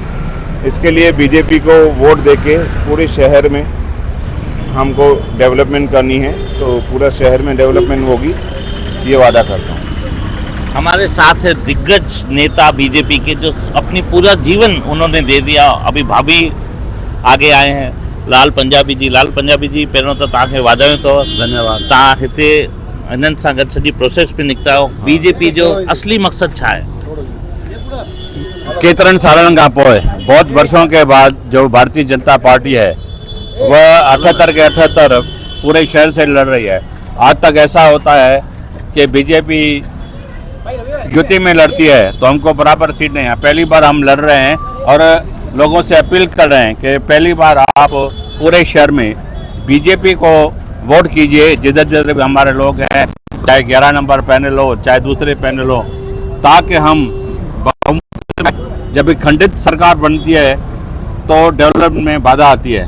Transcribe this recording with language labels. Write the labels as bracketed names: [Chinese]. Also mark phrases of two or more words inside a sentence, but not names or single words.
[Hindi] इसके लिए बीजेपी को वोट देके पूरे शहर में हमको डेवलपमेंट करनी है, तो पूरा शहर में डेवलपमेंट होगी, ये वादा करता हूँ। हमारे साथ है दिग्गज नेता बीजेपी के, जो अपनी पूरा जीवन उन्होंने दे दिया। अभी भाभी आगे आए हैं, लाल पंजाबी जी। [Sindhi] लाल पंजाबी जी, पहिरों तो तव्हांखे वाधायूं अथव। धन्यवाद। तव्हां हिते हिननि सां गॾु सॼी प्रोसेस पे निकिता आहियो। बीजेपी जो असली मकसद छा आहे? केतरनि सालनि खां पोइ, [Hindi] बहुत वर्षों के बाद जो भारतीय जनता पार्टी है वह 78 के 78 पूरे शहर से लड़ रही है। आज तक ऐसा होता है कि बीजेपी युति में लड़ती है तो हमको बराबर सीट नहीं है। पहली बार हम लड़ रहे हैं और लोगों से अपील कर रहे हैं कि पहली बार आप पूरे शहर में बीजेपी को वोट कीजिए, जिधर जिधर भी हमारे लोग हैं, चाहे 11 नंबर पैनल हो चाहे दूसरे पैनल हो, ताकि हम जब खंडित सरकार बनती है तो डेवलपमेंट में बाधा आती है।